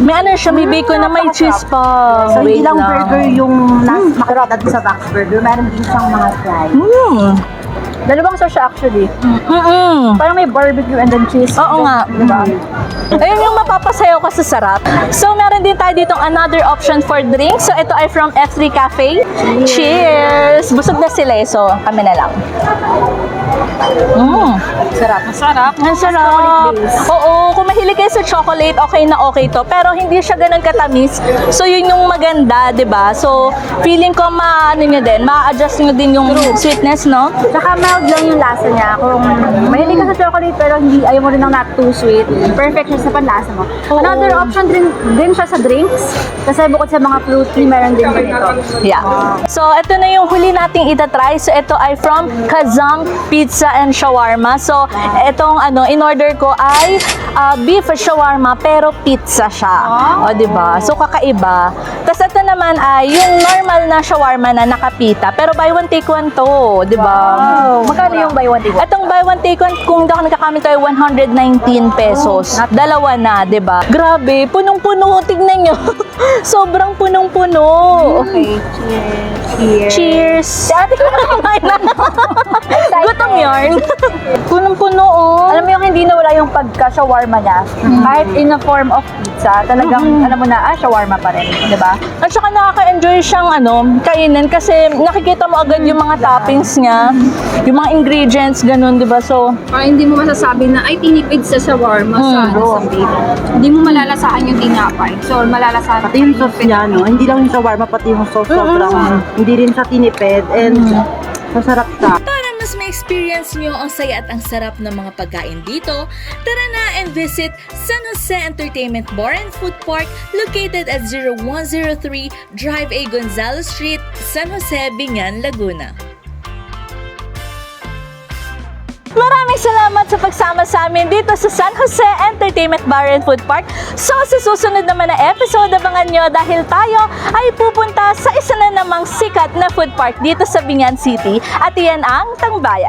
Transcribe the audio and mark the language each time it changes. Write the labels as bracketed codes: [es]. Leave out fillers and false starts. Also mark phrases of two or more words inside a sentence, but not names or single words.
[tl] May ano siya, may bacon na may cheese pa. So, Wait hindi lang lang. burger yung makikita dito sa Vax Burger. Meron din siyang mga fries. Dalawang sauce siya actually. Parang may barbecue and then cheese. Oo nga. Diba? Ayun yung mapapasayaw ka sa sarap. So, meron din tayo ditong [en] another option for drinks. [tl] So, ito ay from F3 Cafe. Cheers! Busog na sila eh, so kami na lang. Sarap. Masarap. Ang sarap. Oo, kung mahilig kayo sa chocolate, okay na okay to. Pero hindi siya ganun katamis. So, yun yung maganda, di ba? So, feeling ko ano nyo din, ma-adjust nyo din yung sweetness, no? Tsaka mild lang yung lasa niya. Kung mahilig ka sa chocolate pero hindi ayaw mo rin ng [en] not too sweet, [tl] perfect siya sa panlasa mo. [en] Another option [tl] din siya sa drinks. Kasi bukod sa mga fruity, meron din ganito. Yeah. So, ito na yung huli nating itatry. So, ito ay from Kazam Pizza and Shawarma. So, itong in-order ko ay beef shawarma pero pizza siya. O, diba? So, kakaiba. Tapos, ito naman ay yung normal na shawarma na nakapita. Pero [en] buy one, take one [tl] to. Diba? Magkano yung [en] buy one take one? [tl] Itong [en] buy one, take one, [tl] kung hindi ako nagkakamit ko ay 119 pesos. Dalawa na, diba? Grabe, punong-puno. Tignan nyo. Sobrang punong-puno. Okay. Cheers. Cheers! Si ate ko kumain na. Gutom yarn. Punong-puno, oh. Alam mo yung hindi nawala yung pagka-shawarma niya. Kahit [en] in a form of pizza, [tl] talagang alam mo na, shawarma pa rin. Diba? At tsaka nakaka-enjoy siyang kainin kasi nakikita mo agad yung mga toppings niya, yung mga ingredients, ganun, di ba? So, Hindi mo masasabi na, ay, tinipid sa shawarma sa beef. Hindi mo malalasahan yung tinapay. So, malalasahan. Pati yung sauce niya, no? Hindi lang yung shawarma, pati yung sauce sobrang, hindi rin sa tinipid, and masarap siya. Para mas ma-experience nyo ang saya at ang sarap ng mga pagkain dito, tara na [en] and visit San Jose Entertainment Bar and Food Park located at 0103 Drive A. [tl] Gonzalo Street, San Jose, Bingan, Laguna. maraming salamat sa pagsama sa amin dito sa San Jose Entertainment Bar and Food Park. So, sa susunod naman na episode, abangan nyo dahil tayo ay pupunta sa isa na namang sikat na food park dito sa Bingan City at iyan ang Tangbayan.